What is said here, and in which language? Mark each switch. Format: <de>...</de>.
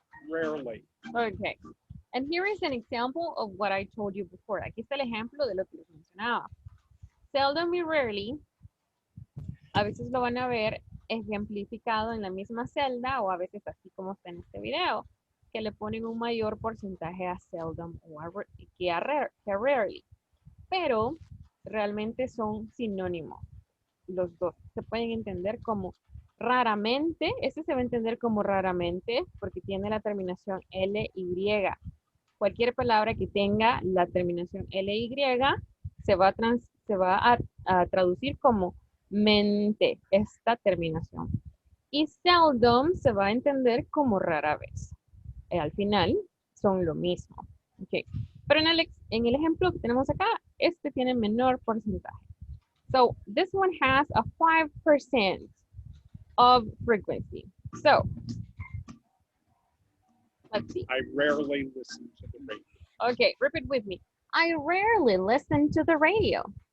<en>Rarely. Okay. And here is an example of what I told you before.</en> <es>Aquí está el ejemplo de lo que les mencionaba. Seldom y rarely, a veces lo van a ver ejemplificado en la misma celda o a veces así como está en este video, que le ponen un mayor porcentaje a seldom o que a rarely. Pero realmente son sinónimos. Los dos se pueden entender como raramente. Este se va a entender como raramente porque tiene la terminación LY. Cualquier palabra que tenga la terminación LY se va a traducir como mente, esta terminación. Y seldom se va a entender como rara vez. Al final son lo mismo. Okay. Pero en el ejemplo que tenemos acá, este tiene menor porcentaje.</es> <en>So this one has a 5% of frequency. So let's see. I rarely listen to the radio. Okay, repeat with me. I rarely listen to the radio.</en>